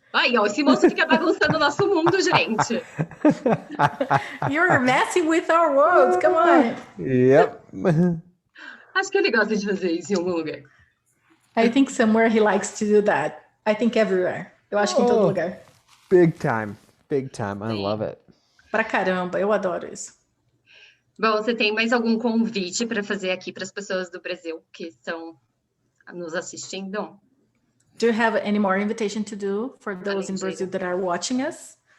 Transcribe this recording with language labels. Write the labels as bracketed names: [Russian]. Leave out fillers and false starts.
[Portuguese] Aí, ó, esse moço fica bagunçando o nosso mundo, gente. [English] You're messing with our worlds, come on. Yep. [Portuguese] Acho que ele gosta de fazer isso em algum lugar. [English] I think somewhere he likes to do that. I think everywhere. [Portuguese] Eu acho que em todo lugar. [English] Big time. Big time. I love it. [Portuguese] Pra caramba, eu adoro isso. Bom, você tem mais algum convite para fazer aqui para as pessoas do Brasil que estão nos assistindo? [English] Do you have any more invitation to do for those in Brazil that are watching us?